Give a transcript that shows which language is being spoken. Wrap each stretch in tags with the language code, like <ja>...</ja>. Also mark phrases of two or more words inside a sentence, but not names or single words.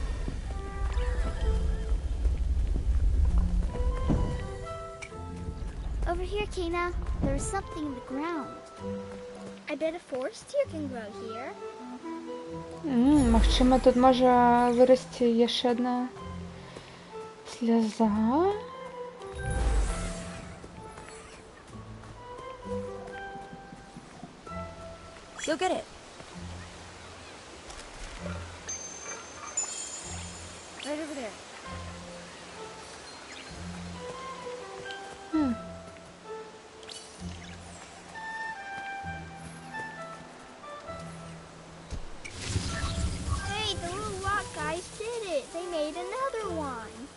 <en>Over here, Kana. There's something in the ground. I bet a forest deer can grow here.</en> <be>Магчыма, тут можа вырасці яшчэ адна сляза.</be> <en>Go get it. Right over there. Hey, the little rock guys did it. They made another one.</en>